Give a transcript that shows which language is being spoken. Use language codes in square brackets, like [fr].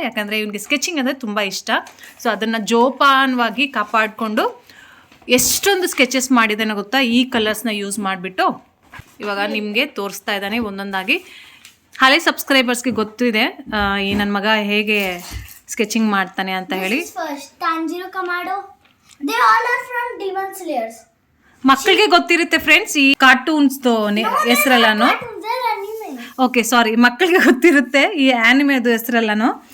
[kn] ಯಾಕಂದರೆ ಇವನಿಗೆ ಸ್ಕೆಚಿಂಗ್ ಅಂದರೆ ತುಂಬ ಇಷ್ಟ. ಸೊ ಅದನ್ನು ಜೋಪಾನವಾಗಿ ಕಾಪಾಡಿಕೊಂಡು ಎಷ್ಟೊಂದು ಸ್ಕೆಚಸ್ ಮಾಡಿದ್ದಾನೆ ಗೊತ್ತಾ, ಈ ಕಲರ್ಸ್ನ ಯೂಸ್ ಮಾಡಿಬಿಟ್ಟು ಇವಾಗ ನಿಮಗೆ ತೋರಿಸ್ತಾ ಇದ್ದಾನೆ ಒಂದೊಂದಾಗಿ. ಹಳೆ ಸಬ್ಸ್ಕ್ರೈಬರ್ಸ್ಗೆ ಗೊತ್ತಿದೆ ಈ ನನ್ನ ಮಗ ಹೇಗೆ ಸ್ಕೆಚಿಂಗ್ ಮಾಡ್ತಾನೆ ಅಂತ ಹೇಳಿ. [en] This is first Tanjiro Kamado. They all are from Demon Slayers. [kn] ಮಕ್ಕಳಿಗೆ ಗೊತ್ತಿರುತ್ತೆ ಫ್ರೆಂಡ್ಸ್ ಈ ಕಾರ್ಟೂನ್ಸ್ದು ಹೆಸರೆಲ್ಲಾನು. [en] They're anime. [kn] ಓಕೆ ಸಾರಿ, ಮಕ್ಕಳಿಗೆ ಗೊತ್ತಿರುತ್ತೆ ಈ ಆ್ಯನಿಮೆದು ಹೆಸರೆಲ್ಲಾನು.